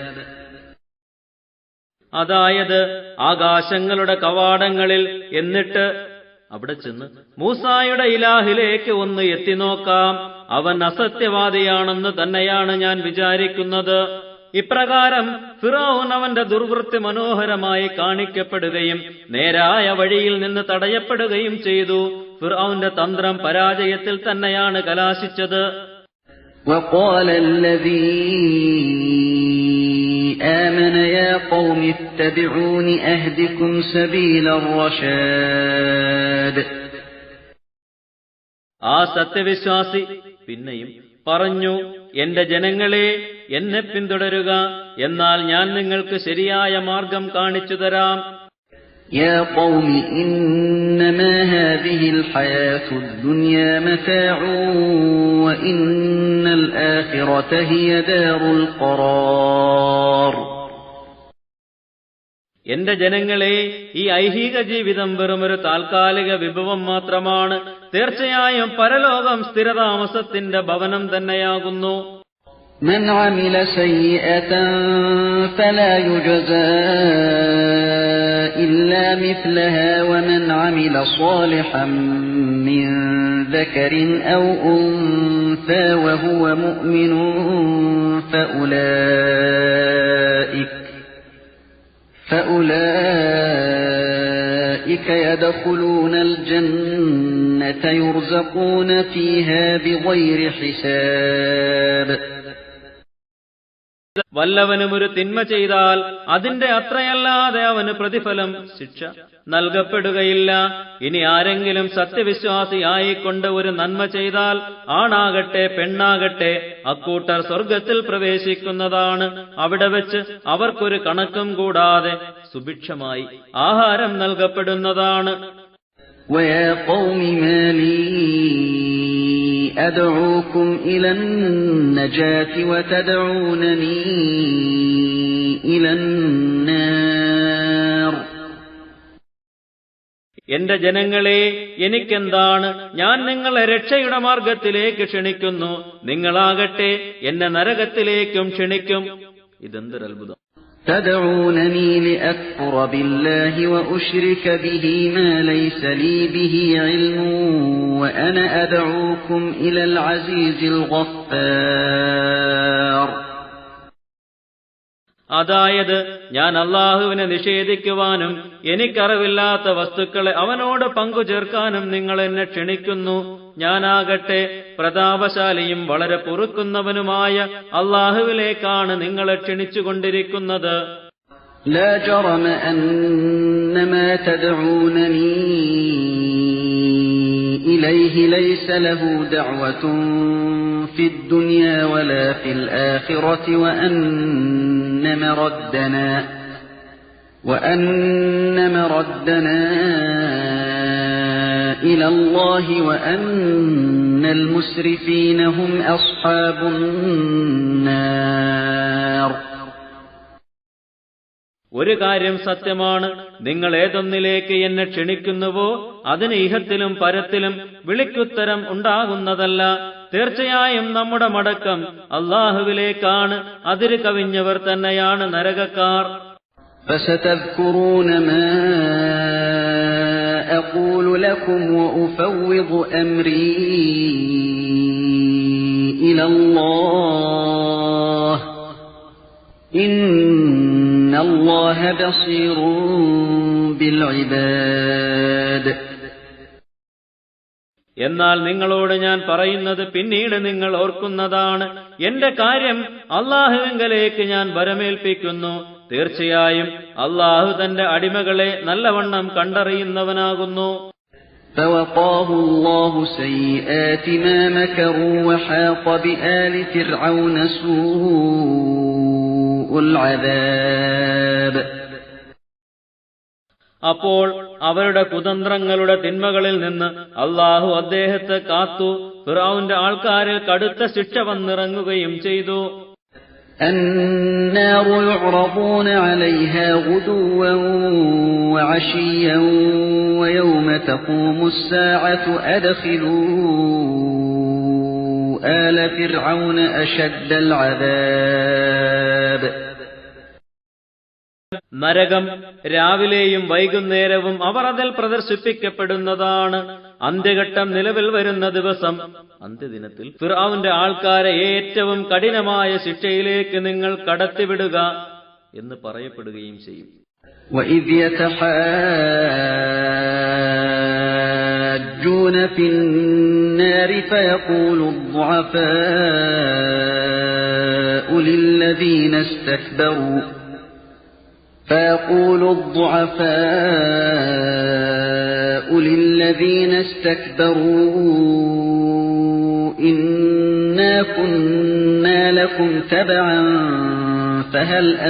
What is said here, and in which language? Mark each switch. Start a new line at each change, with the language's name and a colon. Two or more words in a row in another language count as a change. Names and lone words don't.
Malayalam: അതായത് ആകാശങ്ങളുടെ കവാടങ്ങളിൽ എന്നിട്ട് അവിടെ ചെന്ന് മൂസായുടെ ഇലാഹിലേക്ക് ഒന്ന് എത്തിനോക്കാം, അവൻ അസത്യവാദിയാണെന്ന് തന്നെയാണ് ഞാൻ വിചാരിക്കുന്നത്. ഇപ്രകാരം ഫിറഔൻ അവന്റെ ദുർവൃത്തി മനോഹരമായി കാണിക്കപ്പെടുകയും നേരായ വഴിയിൽ നിന്ന് തടയപ്പെടുകയും ചെയ്തു. ഫിറഔന്റെ തന്ത്രം പരാജയത്തിൽ തന്നെയാണ് കലാശിച്ചത്.
Arabic: وقال الذي آمن يا قوم اتبعون أهدكم سبيل الرشاد.
Malayalam: ആ സത്യവിശ്വാസി പിന്നെയും പറഞ്ഞു, എന്റെ ജനങ്ങളെ, എന്നെ പിന്തുടരുക, എന്നാൽ ഞാൻ നിങ്ങൾക്ക് ശരിയായ മാർഗം കാണിച്ചു തരാം.
Arabic: يا قوم إنما هذه الحياة الدنيا متاع وإن الآخرة هي دار القرار.
Malayalam: എന്റെ ജനങ്ങളെ, ഈ ഐഹിക ജീവിതം വെറുമൊരു താൽക്കാലിക വിഭവം മാത്രമാണ്. തീർച്ചയായും പരലോകം സ്ഥിരതാമസത്തിന്റെ ഭവനം തന്നെയാകുന്നു.
Arabic: من عمل سيئة فلا يجزى إلا مثلها ومن عمل صالحا من ذكر أو أنثى وهو مؤمن فأولئك يدخلون الجنة يرزقون فيها بغير حساب.
Malayalam: വല്ലവനും ഒരു തിന്മ ചെയ്താൽ അതിന്റെ അത്രയല്ലാതെ അവന് പ്രതിഫലം, ശിക്ഷ നൽകപ്പെടുകയില്ല. ഇനി ആരെങ്കിലും സത്യവിശ്വാസിയായിക്കൊണ്ട് ഒരു നന്മ ചെയ്താൽ ആണാകട്ടെ പെണ്ണാകട്ടെ അക്കൂട്ടർ സ്വർഗത്തിൽ പ്രവേശിക്കുന്നതാണ്. അവിടെ വെച്ച് അവർക്കൊരു കണക്കും കൂടാതെ സുഭിക്ഷമായി ആഹാരം നൽകപ്പെടുന്നതാണ്.
Arabic: وَيَا قَوْمِ مَا لِي أَدْعُوكُمْ إِلَى النَّجَاةِ وَتَدْعُونَنِي إِلَى النَّارِ.
Malayalam: എന്റെ ജനങ്ങളെ, എനിക്കെന്താണ്, ഞാൻ നിങ്ങളെ രക്ഷയുടെ മാർഗത്തിലേക്ക് ക്ഷണിക്കുന്നു, നിങ്ങളാകട്ടെ എന്നെ നരകത്തിലേക്കും ക്ഷണിക്കും. ഇതെന്തൊരത്ഭുതം!
Arabic: تدعونني لأكفر بالله وأشرك به ما ليس لي به علم وأنا أدعوكم إلى العزيز الغفار.
Malayalam: അതായത് ഞാൻ അള്ളാഹുവിനെ നിഷേധിക്കുവാനും എനിക്കറിവില്ലാത്ത വസ്തുക്കളെ അവനോട് പങ്കുചേർക്കാനും നിങ്ങൾ എന്നെ ക്ഷണിക്കുന്നു. ഞാനാകട്ടെ പ്രതാപശാലിയും വളരെ പൊറുക്കുന്നവനുമായ അള്ളാഹുവിലേക്കാണ് നിങ്ങളെ ക്ഷണിച്ചുകൊണ്ടിരിക്കുന്നത്.
Arabic: لا جرم أن ما تدعونني إليه ليس له دعوة في الدنيا ولا في الآخرة وأن مردنا إلى الله وأن المسرفين هم أصحاب النار.
Malayalam: ഒരു കാര്യം സത്യമാണ്, നിങ്ങൾ ഏതൊന്നിലേക്ക് എന്നെ ക്ഷണിക്കുന്നുവോ അതിന് ഇഹത്തിലും പരത്തിലും വിളിക്കുത്തരം ഉണ്ടാകുന്നതല്ല. തീർച്ചയായും നമ്മുടെ മടക്കം അള്ളാഹുവിലേക്കാണ്. അതിര് കവിഞ്ഞവർ തന്നെയാണ് നരകക്കാർ.
Arabic: فستذكرون ما أقول لكم وأفوض أمري إلى الله إن الله بصير بالعباد.
Malayalam: എന്നാൽ നിങ്ങളോട് ഞാൻ പറയുന്നത് പിന്നീട് നിങ്ങൾ ഓർക്കുന്നതാണ്. എന്റെ കാര്യം അള്ളാഹുവിങ്കലേക്ക് ഞാൻ വരമേൽപ്പിക്കുന്നു. തീർച്ചയായും അള്ളാഹു തന്റെ അടിമകളെ നല്ലവണ്ണം കണ്ടറിയുന്നവനാകുന്നു.
Arabic: فوقاه الله سيئات ما مكروا وحاق بآل فرعون سوء العذاب.
Malayalam: അപ്പോൾ അവരുടെ കുതന്ത്രങ്ങളുടെ തിന്മകളിൽ നിന്ന് അള്ളാഹു അദ്ദേഹത്തെ കാത്തു. ഫിർഔന്റെ ആൾക്കാരിൽ കടുത്ത ശിക്ഷ വന്നിറങ്ങുകയും ചെയ്തു.
Arabic: النار يعرضون عليها غدوا وعشيا ويوم تقوم الساعة أدخلوا آل فرعون أشد العذاب.
Malayalam: നരകം രാവിലെയും വൈകുന്നേരവും അവർ അതിൽ പ്രദർശിപ്പിക്കപ്പെടുന്നതാണ്. അന്ത്യഘട്ടം നിലവിൽ വരുന്ന ദിവസം, അന്ത്യദിനത്തിൽ ഫിർഔന്റെ ആൾക്കാരെ ഏറ്റവും കഠിനമായ ശിക്ഷയിലേക്ക് നിങ്ങൾ കടത്തിവിടുക എന്ന് പറയപ്പെടുകയും ചെയ്യും.
Arabic: وَإِذْ يَتَحَاجُّونَ فِي النَّارِ فَيَقُولُ الضُّعَفَاءُ لِلَّذِينَ اسْتَكْبَرُوا إِنَّا كُنَّا لَكُمْ تَبَعًا فَهَلْ